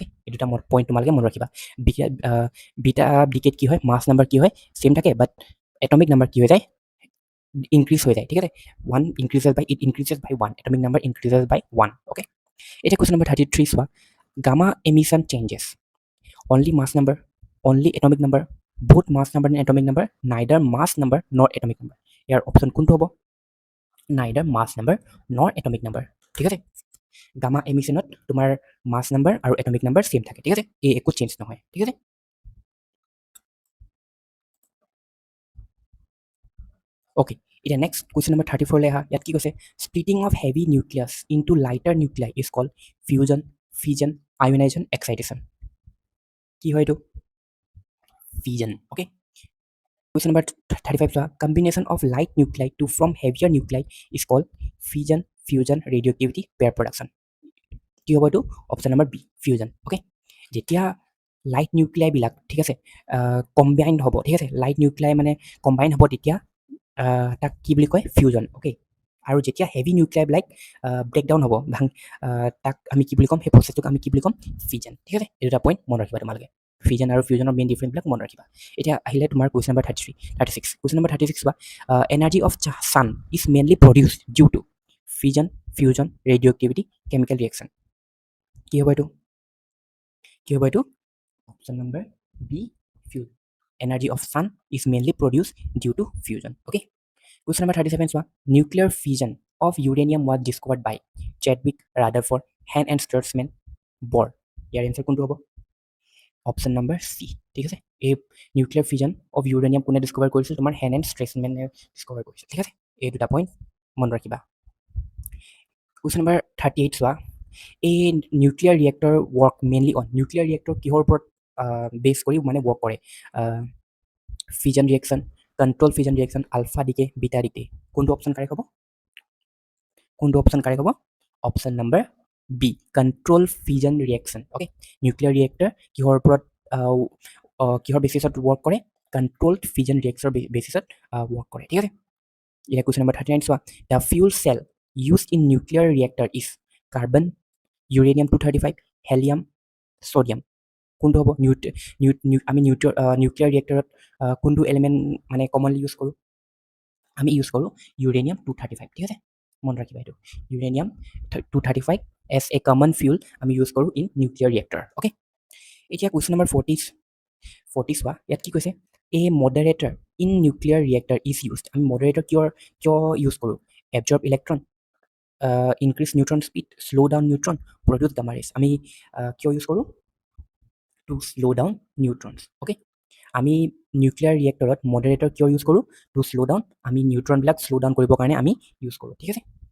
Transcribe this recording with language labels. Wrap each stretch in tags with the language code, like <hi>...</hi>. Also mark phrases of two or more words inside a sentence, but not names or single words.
<as>এই দুটা পইণ্ট তোমালোকে মনত ৰাখিবা</as> <en>beta decay</en> <as>কি হয়</as> <en>mass number</en> <as>কি হয় সেম থাকে</as> <en>but atomic number</en> <as>কি হৈ যায় ইনক্ৰিজ হৈ যায় ঠিক আছে</as> <en>1 increases by 1 atomic number increases by 1 okay এতিয়া question number 33 চোৱা gamma emission changes only mass number, only atomic number, both mass number and atomic number, neither mass number nor atomic number.</en> <as>ইয়াৰ অপশ্যন কোনটো হ'ব</as> <en>neither mass number nor atomic number</en> <as>ঠিক আছে</as> <en>gamma emissionত</en> <as>তোমাৰ</as> <en>mass number</en> <as>আৰু</as> <en>atomic number</en> <as>সেম থাকে ঠিক আছে এই একো চেঞ্জ নহয় ঠিক আছে ওকে এতিয়া</as> <en>next question number 34</en> <as>লৈ আহা ইয়াত কি কৈছে</as> <en>splitting of heavy nucleus into lighter nuclei is called fusion fission ionization excitation</en> <as>কি হয় এইটো</as> <en>fission okay question number 35 so combination of light nuclei to form heavier nuclei is called fission fusion radioactivity pair production</en> <as>কি হ'ব এইটো</as> <en>option number B fusion okay</en> <as>যেতিয়া</as> <en>light nuclei</en> <as>বিলাক ঠিক আছে কম্বাইন্ড হ'ব ঠিক আছে</as> <en>light nuclei</en> <as>মানে কম্বাইন হ'ব তেতিয়া তাক কি বুলি কয় ফিউজন ওকে আৰু যেতিয়া</as> <en>heavy nucleiবিলাক breakdown</en> <as>হ'ব তাক আমি কি বুলি ক'ম সেই প্ৰচেছটোক আমি কি বুলি ক'ম ফিজন ঠিক আছে এই দুটা পইণ্ট মনত ৰাখিবা তোমালোকে ফিজন আৰু ফিউজনৰ</as> <en>main differenceবিলাক</en> <as>মনত ৰাখিবা এতিয়া আহিলে তোমাৰ</as> <en>question number 36 question number 36</en> <as>বা</as> <en>energy of sun is mainly produce due to fission fusion radioactivity chemical reaction</en> <as>কি হ'ব এইটো</as> <en>option number B fusion energy of sun is mainly produce due to fusion okay Question number 37 চোৱা nuclear fission of uranium was discovered by Chadwick, Rutherford, Hahn and Stutzman, Bohr.</en> <as>ইয়াৰ এনসাৰ কোনটো হ'ব</as> <en>option number C</en> <as>ঠিক আছে এই</as> <en>nuclear fission of uranium</en> <as>কোনে ডিস্কভাৰ কৰিছিল তোমাৰ হেন এণ্ড ষ্ট্ৰেছমেনে ডিস্কভাৰ কৰিছিল ঠিক আছে এই দুটা পইণ্ট মনত ৰাখিবা</as> <en>question number 38</en> <as>চোৱা এই</as> <en>nuclear reactor work mainly on nuclear reactor</en> <as>কিহৰ ওপৰত বেছ কৰি মানে ৱৰ্ক কৰে</as> <en>fission reaction control fission reaction alpha decay beta decay</en> <as>কোনটো</as> <en>option correct</en> <as>হ'ব</as> <en>option number B control fission reaction</en> <as>ওকে</as> <en>nuclear reactor</en> <as>কিহৰ ওপৰত কিহৰ</as> <en>basisত work</en> <as>কৰে</as> <en>controlled fission reactor basisত work</en> <as>কৰে ঠিক আছে এতিয়া</as> <en>question number 39</en> <as>চোৱা</as> <en>the fuel cell used in nuclear reactor is carbon uranium 235 helium sodium</en> <as>কোনটো হ'ব আমি</as> <en>nuclear reactorত</en> <as>কোনটো এলিমেণ্ট মানে</as> <en>commonly use</en> <as>কৰোঁ আমি ইউজ কৰোঁ ইউৰেনিয়াম 235 ঠিক আছে মনত ৰাখিবা এইটো ইউৰেনিয়াম 235</as> <en>as a common fuel</en> <as>আমি ইউজ কৰোঁ</as> <en>in nuclear reactor okay</en> <as>এতিয়া</as> <en>question number 40</en> <as>চোৱা ইয়াত কি কৈছে</as> <en>a moderator in nuclear reactor is used</en> <as>আমি মডাৰেটৰ কিয় ইউজ কৰোঁ</as> <en>absorb electron increase neutron speed slow down neutron produce gamma rays</en> <as>আমি কিয় ইউজ কৰোঁ</as> <en>to slow down neutrons okay</en> <as>আমি</as> <en>nuclear reactorত</en> <as>মডাৰেটৰ কিয় ইউজ কৰোঁ</as> <en>to slow down</en> <as>আমি নিউট্ৰনবিলাক</as> <en>slow down</en> <as>কৰিবৰ কাৰণে আমি ইউজ কৰোঁ ঠিক আছে</as>